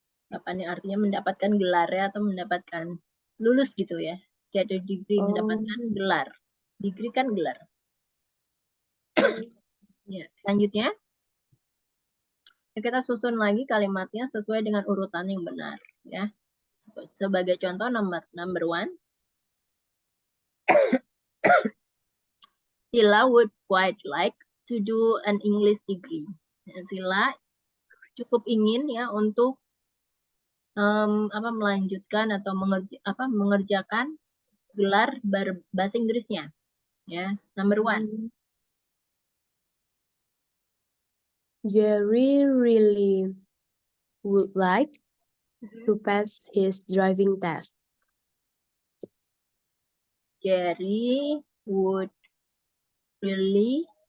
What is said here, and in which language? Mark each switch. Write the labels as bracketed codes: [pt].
[id] Apa nih artinya mendapatkan gelar ya atau mendapatkan lulus gitu ya. [en] Get a degree, [id] mendapatkan gelar. Degree kan gelar. Ya, selanjutnya kita susun lagi kalimatnya sesuai dengan urutan yang benar ya. Sebagai contoh [en] number one, Sila would quite like to do an English degree. [id] Sila cukup ingin ya untuk melanjutkan atau mengerjakan gelar bahasa Inggrisnya ya. [en] Number one, Jerry really would like to pass his driving test. Jerry would really